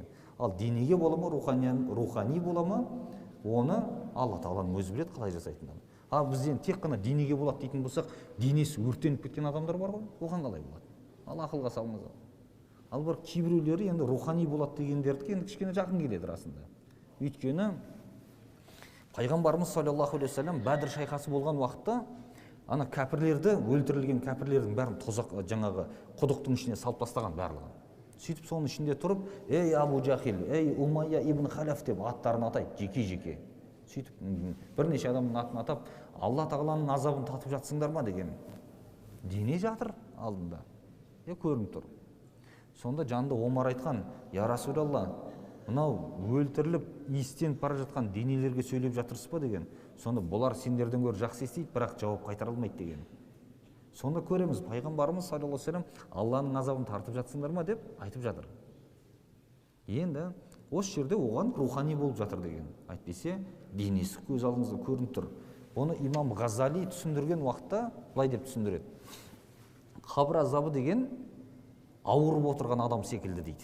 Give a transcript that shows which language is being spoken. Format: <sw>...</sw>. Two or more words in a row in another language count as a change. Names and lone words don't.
<kk>Ал денеге бола ма, рухани бола ма, оны Алла Тағаланың өзі біледі қалай жасайтындығын. Ал бізден тек қана денеге болады дейтін болсақ, денесі өртеніп кеткен адамдар бар ғой, оған қалай болады? Ал ақылға салыңыз. Ал бір кейбіреулері енді рухани болады дегендердікі енді кішкене жақын келеді расында. Өйткені пайғамбарымыз</kk> <ar>صلى الله عليه وسلم</ar> <kk>Бәдір шайқасы болған уақытта ана кәпірлерді, өлтірілген кәпірлердің бәрін тозақ жаңағы құдықтың ішіне салып тастаған барлығын. Сөйтіп соның ішінде тұрып, ей Абу Жахил, ей Умайя ибн Халаф деп аттарын атайды, жеке-жеке. Сөйтіп бірнеше адамның атын атап, Алла тағаланың азабын татып жатсыңдар ма деген. Дене жатыр алдында. Көрініп тұр. Сонда жанында Омар айтқан, я Расулалла, мынау өлтіріліп, иістеніп бара жатқан денелерге сөйлеп жатырсыз ба деген. Сонда бұлар сендерден гөрі жақсы естиді, бірақ жауап қайтара алмайды деген. Сонда көреміз, пайғамбарымыз</kk> <ar>صلى الله عليه وسلم</ar> <kk>Алланың азабын тартып жатсыңдар ма деп айтып жатыр. Енді осы жерде оған рухани болып жатыр деген. Әйтпесе денесі көз алдыңызда көрініп тұр. Оны имам Ғазали түсіндірген уақытта былай деп түсіндіреді. Қабір азабы деген ауырып отырған адам секілді дейді.</kk>